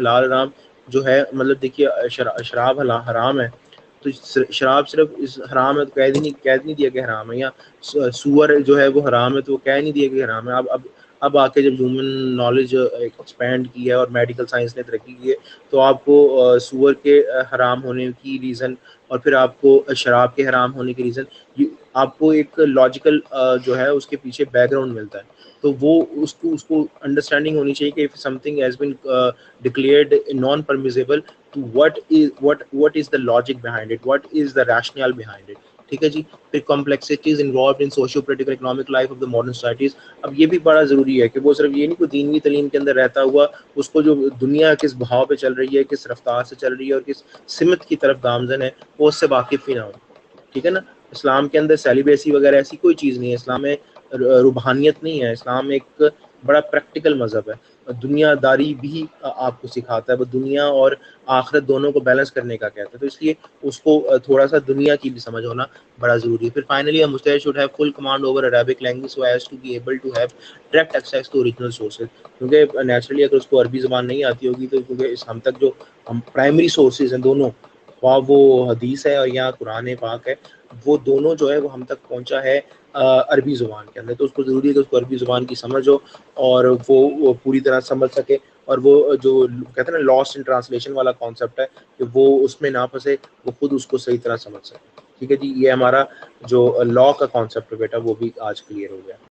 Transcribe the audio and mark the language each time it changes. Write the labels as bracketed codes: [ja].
[ur] حلال حرام جو ہے مطلب دیکھیے شراب حرام ہے تو شراب صرف اس حرام ہے تو کہہ نہیں دیا کہ حرام ہے، یا سور جو ہے وہ حرام ہے تو وہ کہہ نہیں دیا کہ حرام ہے. اب اب آ کے جب ہیومن نالج ایکسپینڈ کی ہے اور میڈیکل سائنس نے ترقی کی ہے تو آپ کو سور کے حرام ہونے کی ریزن اور پھر آپ کو شراب کے حرام ہونے کی ریزن آپ کو ایک لاجیکل جو ہے اس کے پیچھے بیک گراؤنڈ ملتا ہے. تو وہ اس کو انڈرسٹینڈنگ ہونی چاہیے کہ [en] if something has been declared non permissible to what is the logic behind it, what is the rationale behind it. [ur] ٹھیک ہے جی. پھر [en] complexities involved in socio political economic life of the modern societies. [ur] اب یہ بھی بڑا ضروری ہے کہ وہ صرف یہ نہیں کوئی دینی تعلیم کے اندر رہتا ہوا اس کو جو دنیا کس بہاؤ پہ چل رہی ہے, کس رفتار سے چل رہی ہے اور کس سمت کی طرف گامزن ہے, وہ اس سے واقف ہی نہ ہو. ٹھیک ہے نا. اسلام کے اندر سیلیبریسی وغیرہ ایسی کوئی چیز نہیں ہے, اسلام میں روحانیت نہیں ہے, اسلام ایک بڑا پریکٹیکل مذہب ہے. دنیا داری بھی آپ کو سکھاتا ہے, وہ دنیا اور آخرت دونوں کو بیلنس کرنے کا کہتا ہے. تو اس لیے اس کو تھوڑا سا دنیا کی بھی سمجھ ہونا بڑا ضروری ہے. پھر finally [en] a mujtahid should have full command over Arabic language so as to be able to have direct access to original sources. [ur] کیونکہ نیچرلی اگر اس کو عربی زبان نہیں آتی ہوگی تو کیونکہ ہم تک جو ہم پرائمری سورسز ہیں دونوں, خواہ وہ حدیث ہے اور یا قرآن پاک ہے, وہ دونوں جو ہے وہ ہم تک پہنچا ہے عربی زبان کے اندر. تو اس کو ضروری ہے کہ اس کو عربی زبان کی سمجھ ہو اور وہ پوری طرح سمجھ سکے, اور وہ جو کہتے ہیں نا [en] lost in translation [ur] والا کانسیپٹ ہے کہ وہ اس میں نہ پھنسے, وہ خود اس کو صحیح طرح سمجھ سکے. ٹھیک ہے جی. یہ ہمارا جو لا کا کانسیپٹ ہے بیٹا وہ بھی آج کلیئر ہو گیا.